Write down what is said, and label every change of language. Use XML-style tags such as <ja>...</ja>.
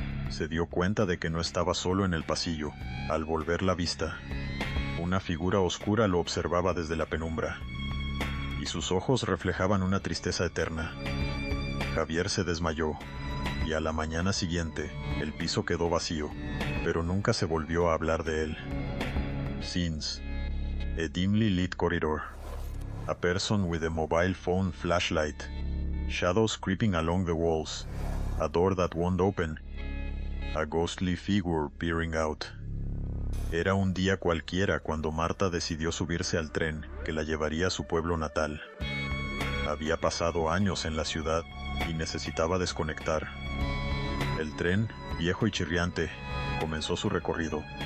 <es>Se dio cuenta de que no estaba solo en el pasillo. Al volver la vista, una figura oscura lo observaba desde la penumbra, y sus ojos reflejaban una tristeza eterna. Javier se desmayó, y a la mañana siguiente, el piso quedó vacío, pero nunca se volvió a hablar de él.</es> <en>Scenes: a dimly lit corridor. A person with a mobile phone flashlight. Shadows creeping along the walls. A door that won't open. A ghostly figure peering out.</en> <es>Era un día cualquiera cuando Marta decidió subirse al tren que la llevaría a su pueblo natal. Había pasado años en la ciudad y necesitaba desconectar. El tren, viejo y chirriante, comenzó su recorrido.</es>